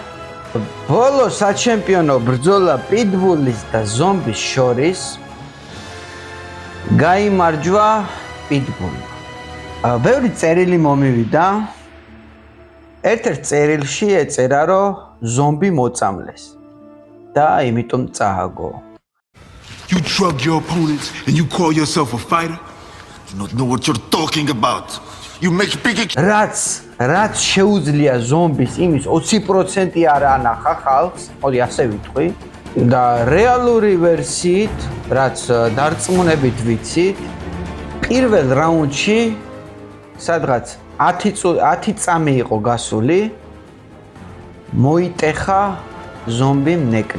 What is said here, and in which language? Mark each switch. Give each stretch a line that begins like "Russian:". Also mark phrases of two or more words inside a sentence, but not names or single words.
Georgian: ბოლო საჩემპიონო ბრძოლა პიტბულის და ზომბის შორის გაიმარჯვა პიტბულმა. ბევრი წერილი მომივიდა. ერთ-ერთ წერილში ეწერა, რომ ზომბი მოწამლეს. და იმიტომ წააგო.
English: You drug your opponents and you call yourself a fighter? You don't know what you're talking about. You make big
Georgian: რაც შეუძლია ზომბის იმის 20% არ ანახა ხალხს, მოდი ასე ვიტყვი. და რეალური ვერსიით, რაც დარწმუნებით ვიცით, პირველ რაუნდში სადღაც 10 წამი იყო გასული, მოიტეხა ზომბიმ ნეკნი.